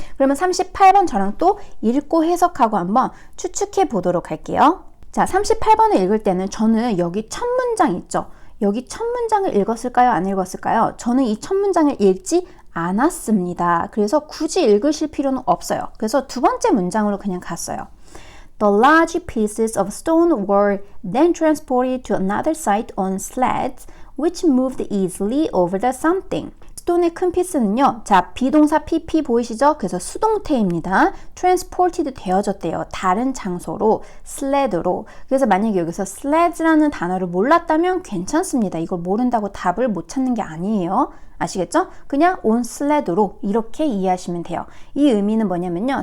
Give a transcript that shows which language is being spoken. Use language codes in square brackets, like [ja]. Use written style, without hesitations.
[ko] 그러면 38번 저랑 또 읽고 해석하고 한번 추측해 보도록 할게요. 자, 38번을 읽을 때는 저는 여기 첫 문장 있죠? 여기 첫 문장을 읽었을까요? 안 읽었을까요? 저는 이 첫 문장을 읽지 않았습니다. 그래서 굳이 읽으실 필요는 없어요. 그래서 두 번째 문장으로 그냥 갔어요. [en] The large pieces of stone were then transported to another site on sleds which moved easily over the something. [ko] 스톤의 큰 피스는요. 자, 비동사 PP 보이시죠? 그래서 수동태입니다. transported 되어졌대요. 다른 장소로, sled로. 그래서 만약에 여기서 sleds라는 단어를 몰랐다면 괜찮습니다. 이걸 모른다고 답을 못 찾는 게 아니에요. 아시겠죠? 그냥 on sled로 이렇게 이해하시면 돼요. 이 의미는 뭐냐면요.